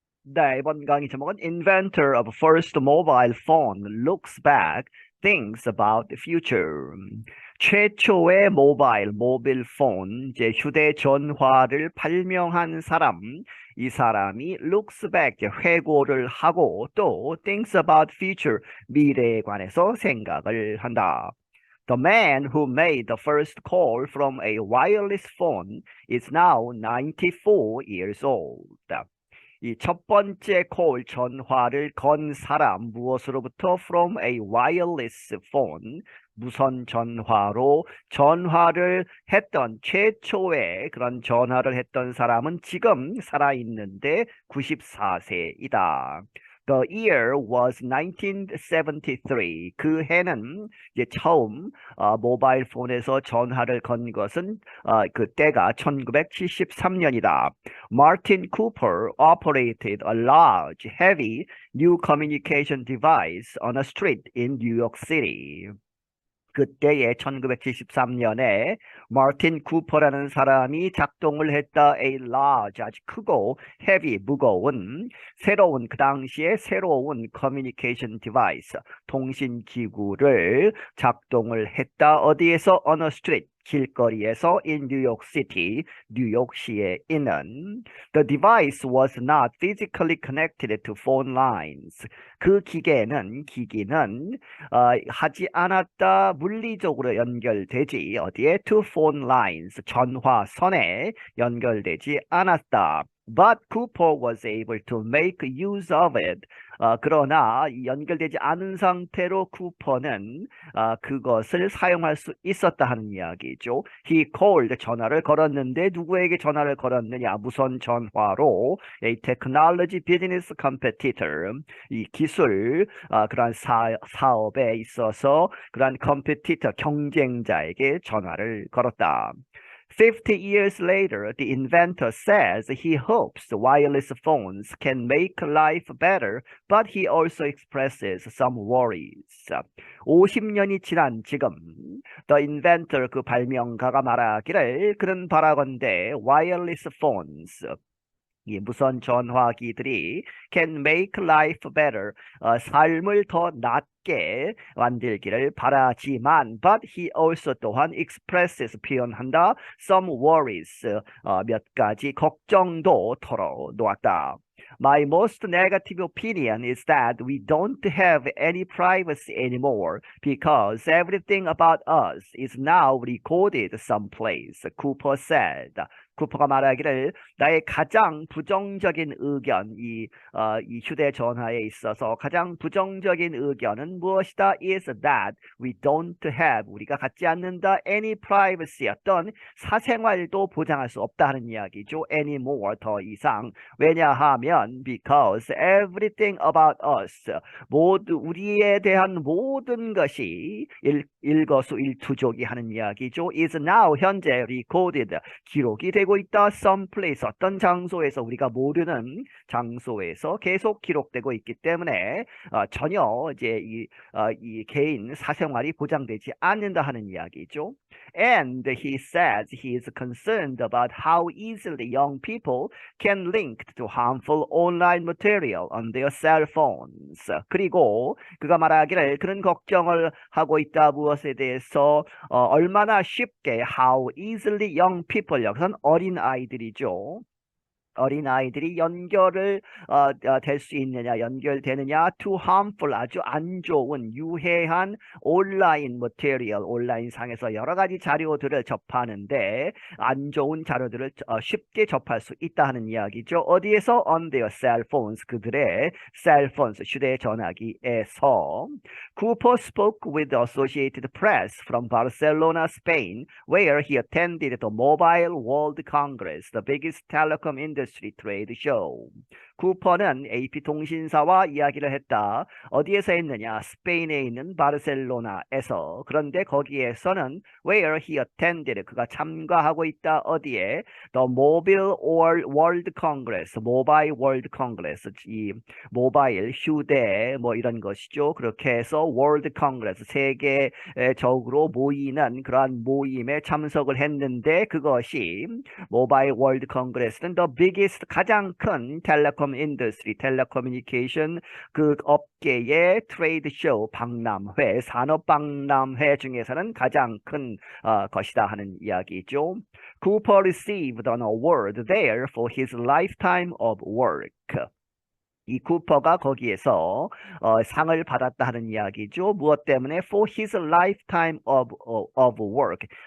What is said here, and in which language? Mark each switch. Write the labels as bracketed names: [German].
[Korean] 네, 이번 강의 제목은 [English] Inventor of First Mobile Phone Looks Back, Thinks About the Future. [Korean] 최초의 모빌 폰, 이제 휴대전화를 발명한 사람, 이 사람이 [English] looks back, [Korean] 이제 회고를 하고 또 [English] thinks about future, [Korean] 미래에 관해서 생각을 한다. [English] The man who made the first call from a wireless phone is now 94 years old. [Korean] 이 첫 번째 콜 전화를 건 사람 무엇으로부터 [English] from a wireless phone [Korean] 무선 전화로 전화를 했던 최초의 그런 전화를 했던 사람은 지금 살아있는데 94세이다. [English] The year was 1973. [Korean] 그 해는 이제 처음 모바일 폰에서 전화를 건 것은 그때가 1973년이다. [English] Martin Cooper operated a large, heavy new communication device on a street in New York City. [Korean] 그때의 1973년에 마틴 쿠퍼라는 사람이 작동을 했다. [English] A large, [Korean] 아주 크고 heavy, 무거운 새로운 그 당시에 새로운 [English] communication device, [Korean] 통신기구를 작동을 했다. 어디에서? [English] On a street, 길거리에서 in New York City, [Korean] 뉴욕시에 있는. [English] The device was not physically connected to phone lines. [Korean] 그 기기는 하지 않았다. 물리적으로 연결되지 어디에? [English] To phone lines, [Korean] 전화선에 연결되지 않았다. [English] But Cooper was able to make use of it. [Korean] 그러나 연결되지 않은 상태로 쿠퍼는 그것을 사용할 수 있었다 하는 이야기죠. [English] He called, [Korean] 전화를 걸었는데 누구에게 전화를 걸었느냐? 무선 전화로 [English] a technology business competitor, [Korean] 이 기술 그러한 사업에 있어서 그러한 competitor, 경쟁자에게 전화를 걸었다. [English] 50 years later, the inventor says he hopes wireless phones can make life better, but he also expresses some worries. [Korean] 50년이 지난 지금, [English] the inventor, [Korean] 그 발명가가 말하기를 그는 바라건대 [English] wireless phones, [Korean] 이 무선 전화기들이 [English] can make life better, [Korean] 삶을 더 낫게 만들기를 바라지만 [English] but he also [Korean] 또한 expresses, 표현한다, [English] some worries, [Korean] 몇 가지 걱정도 털어놓았다. [English] My most negative opinion is that we don't have any privacy anymore because everything about us is now recorded someplace, Cooper said. [Korean] 쿠퍼가 말하기를 나의 가장 부정적인 의견, 이 휴대전화에 있어서 가장 부정적인 의견은 무엇이다? [English] is that we don't have, [Korean] 우리가 갖지 않는다, [English] any privacy, [Korean] 어떤 사생활도 보장할 수 없다 하는 이야기죠. anymore, 더 이상. 왜냐하면 [English] because everything about us, [Korean] 모두 우리에 대한 모든 것이 일거수일투족이 하는 이야기죠. [English] is now, [Korean] 현재 recorded, 기록이 되고 있다. someplace, 어떤 장소에서, 우리가 모르는 장소에서 계속 기록되고 있기 때문에 전혀 이제 이 개인 사생활이 보장되지 않는다 하는 이야기죠. [English] And he says he is concerned about how easily young people can link to harmful online material on their cell phones. [Korean] 그리고 그가 말하기를 그런 걱정을 하고 있다. 무엇에 대해서? 얼마나 쉽게, [English] how easily young people, [Korean] 여기서는 어린 아이들이죠. 어린아이들이 연결을 될 수 있느냐, 연결되느냐, [English] to harmful, [Korean] 아주 안 좋은, 유해한 온라인 material, 온라인 상에서 여러 가지 자료들을 접하는데 안 좋은 자료들을 쉽게 접할 수 있다 하는 이야기죠. 어디에서? [English] on their cell phones, 그들의 cell phones, 휴대전화기에서. Cooper spoke with the Associated Press from Barcelona, Spain, where he attended the Mobile World Congress, the biggest telecom industry 트레이드 쇼. [Korean] 쿠퍼는 AP통신사와 이야기를 했다. 어디에서 했느냐? 스페인에 있는 바르셀로나에서. 그런데 거기에서는 [English] where he attended, [Korean] 그가 참가하고 있다. 어디에? [English] The Mobile World Congress, [Korean] 모바일 월드 컨그레스, 이 모바일 휴대 뭐 이런 것이죠. 그렇게 해서 월드 컨그레스, 세계적으로 모이는 그러한 모임에 참석을 했는데 그것이 모바일 월드 컨그레스는 [English] the biggest, [Korean] 가장 큰 텔레콤 [English] telecom industry, [Korean] telecommunication 그 업계의 트레이드 쇼 박람회, 산업 박람회 중에서는 가장 큰 것이다 하는 이야기죠. [English] Cooper received an award there for his lifetime of work. [Korean] 이 쿠퍼가 거기에서 상을 받았다 하는 이야기죠. 무엇 때문에? [English] For his lifetime of work.